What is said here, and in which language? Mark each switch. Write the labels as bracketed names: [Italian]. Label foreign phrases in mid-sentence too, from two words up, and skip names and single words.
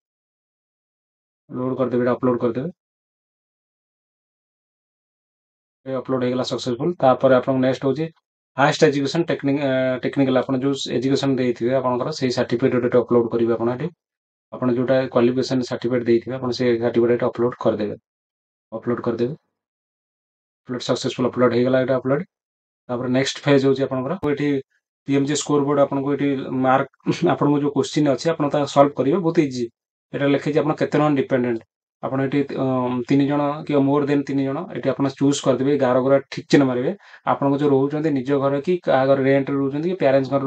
[Odia] ଅପଲୋଡ କରିଦେବେ ଅପଲୋଡ ହେଇଗଲା ସକ୍ସେସଫୁଲ ତାପରେ ଆପଣଙ୍କ ନେକ୍ସଟ ହଉଛି [English] highest education technical [Odia] ଆପଣ ଯୋଉ ଏଜୁକେସନ ଦେଇଥିବେ ଆପଣଙ୍କର ସେଇ ସାର୍ଟିଫିକେଟ ଗୋଟେ ଅପଲୋଡ କରିବେ ଆପଣ ଏଠି ଆପଣ ଯୋଉଟା [English] qualification certificate [Odia] ଦେଇଥିବେ ଆପଣ ସେ ସାର୍ଟିଫିକେଟ ଅପଲୋଡ କରିଦେବେ [English] upload successful upload [Odia] ହେଇଗଲା ଏଟା अपलोड ତାପରେ [English] next phase [Odia] ହଉଛି ଆପଣଙ୍କର ଏଠି ପିଏମଜି [English] score board [Odia] ଆପଣଙ୍କୁ ଏଠି ମାର୍କ ଆପଣଙ୍କୁ ଯୋଉ କ୍ୱେଶ୍ଚିନ୍ ଅଛି ଆପଣ ତା ସଲ୍ଭ କରିବେ ବହୁତ ଇଜି ଏଟା ଲେଖିଛି ଆପଣ କେତେ ଜଣ ଡିପେଣ୍ଡେଣ୍ଟ ଆପଣ ଏଠି 3 ଜଣ କି ମୋର ଦେନ୍ 3 ଜଣ ଏଠି ଆପଣ ଚୁଜ୍ କରିଦେବେ ଗାର ଗୁରା ଠିକ ଚିହ୍ନ ମାରିବେ ଆପଣଙ୍କ ଯୋଉ ରହୁଛନ୍ତି ନିଜ ଘର କି କାହା ଘର ରେଣ୍ଟରେ ରହୁଛନ୍ତି କି ପ୍ୟାରେଣ୍ଟସ୍ ଘରେ